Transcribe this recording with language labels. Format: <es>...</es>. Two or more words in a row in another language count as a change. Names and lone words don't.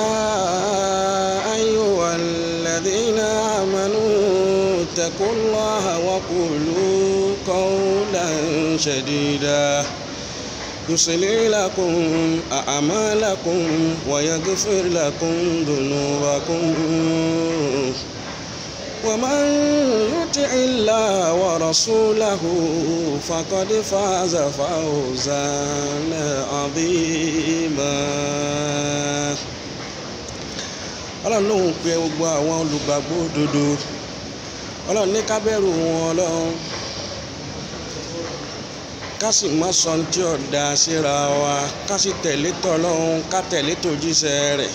<ar>أيها الذين آمنوا اتقوا الله وقولوا قولا سديدا يصلح لكم أعمالكم ويغفر لكم ذنوبكم ومن يطع الله ورسوله فقد فاز فوزا عظيما.</ar> <yo>Ọlọ́run ló ń pe gbogbo àwọn olùgbàgbọ́ òdodo. Ọlọ́run ní ká bẹ̀rù wọn Ọlọ́run, ká sì má sọ tí ò dá síra wa, ká sì tẹ̀lé t'Ọlọ́run, ká tẹ̀lé t'òjíṣẹ́ rẹ̀.</yo>